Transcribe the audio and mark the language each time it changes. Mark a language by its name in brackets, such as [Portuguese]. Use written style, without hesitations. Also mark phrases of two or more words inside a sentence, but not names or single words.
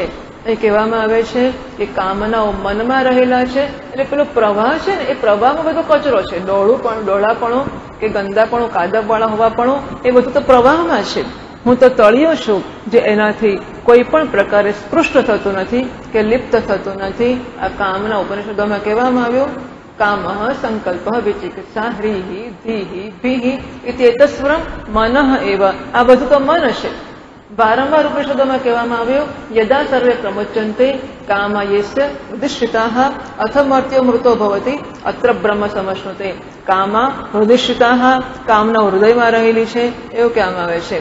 [Gujarati] એ કહેવામાં આવે છે કે કામનાઓ મનમાં રહેલા છે, એટલે પેલો પ્રવાહ છે ને એ પ્રવાહમાં બધો કચરો છે. ડોળાપણું કે ગંદાપણું, કાદવવાળા હોવાપણું, એ બધું તો પ્રવાહમાં છે. હું તો તળિયો છું જે એનાથી કોઈ પણ પ્રકારે સ્પૃષ્ટ થતું નથી કે લિપ્ત થતું નથી. આ કામના ઉપનિષદોમાં કહેવામાં આવ્યું [Sanskrit] कामः संकल्पः विचिकित्सा ह्रीः धीः भीः इत्येतस्वरं मनः एव। [Gujarati] आ બધું તો મન છે। વારંવાર ઉપનિષદોમાં કહેવામાં આવ્યું [Sanskrit] यदा सर्वे प्रमुच्यन्ते कामयेस्य हृदिश्रिताः अथ मर्त्यो मृतो भवति अत्र ब्रह्म समश्नुते। कामा हृदिश्रिताः [Gujarati] કામના હૃદયમાં રહેલી છે એવું કહેવામાં આવે છે।